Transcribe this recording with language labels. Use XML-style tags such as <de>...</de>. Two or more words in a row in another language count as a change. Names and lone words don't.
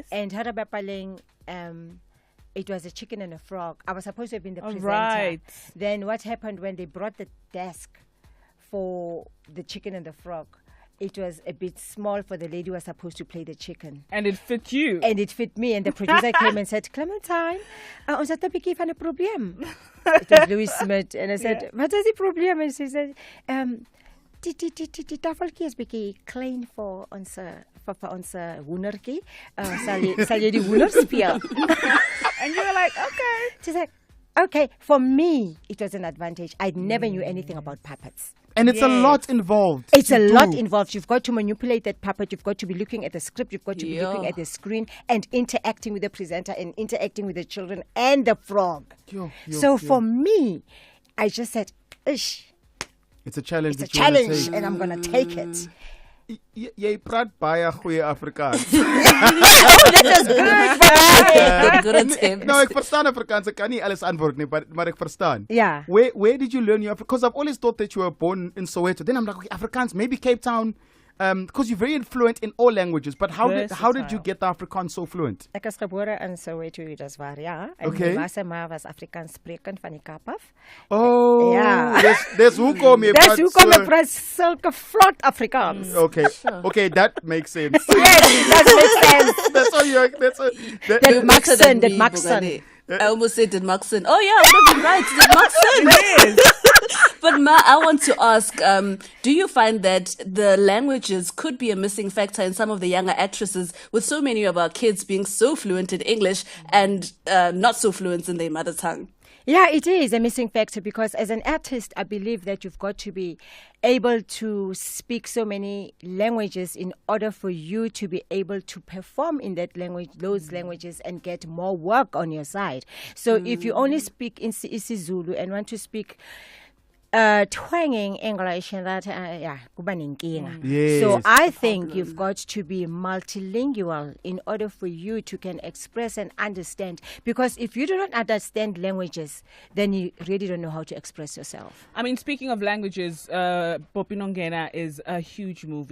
<en>And Harabapaleng, it was a chicken and a frog. I was supposed to have been the presenter. Right. Then what happened when they brought the desk for the chicken and the frog? It was a bit small for the lady who was supposed to play the chicken. And it fit you. And it fit me. And the producer came and said, Clementine,</en> <af>ons het 'n bietjie van 'n probleem.</af> <en>It was Louis Smith. And I said, What is the problem? And she said,</en> <af>die tafeltjie is bietjie klein vir ons hoendertjie. Sal jy die hoender speel?</af> <en>And you were like, okay. She's like, okay. For me, it was an advantage. I never knew anything about puppets. And it's a lot involved. It's a lot involved. You've got to manipulate that puppet. You've got to be looking at the script. You've got to be looking at the screen and interacting with the presenter and interacting with the children and the frog. For me, I just said, Ish. It's a challenge. It's a challenge, and I'm going to take it.</en> <af>Jy praat baie goeie Afrikaans.</af> <en>That is good. No,</en> <af>ek verstaan Afrikaans. Ek kan nie alles antwoord nie, maar ek verstaan.</af> <en>Yeah. Where did you learn your Afrikaans? Because I've always thought that you were born in Soweto. Then I'm like, okay, Afrikaans, maybe Cape Town. Because you're very fluent in all languages. But how did you get the Afrikaans so fluent?</en> <af>Ek is gebore in Soweto, dis waar, ja. En</af> <en>Okay.</en> <af>my ma was Afrikaans sprekend van die Kaap af.</af> <en>Oh,</en> <af>ja. Dis hoekom jy praat. Dis hoekom ek praat sulke vlot Afrikaans.</af> <en>Okay, that makes sense. Yes, that makes sense. That's all you.</en> <af>Dit maak sin.</af> <en>I almost said did Maxon. Oh yeah, I'm right. Did Maxon. Yes. But Ma, I want to ask, do you find that the languages could be a missing factor in some of the younger actresses, with so many of our kids being so fluent in English and not so fluent in their mother tongue? Yeah, it is a missing factor because as an artist, I believe that you've got to be able to speak so many languages in order for you to be able to perform in that language, those languages, and get more work on your side. So if you only speak in isiZulu and want to speak twanging English and that,</en> <zu>kuba nenkinga.</zu> <en>Yes. So I think you've got to be multilingual in order for you to can express and understand. Because if you do not understand languages, then you really don't know how to express yourself. I mean, speaking of languages, Popinongena is a huge movie.</en>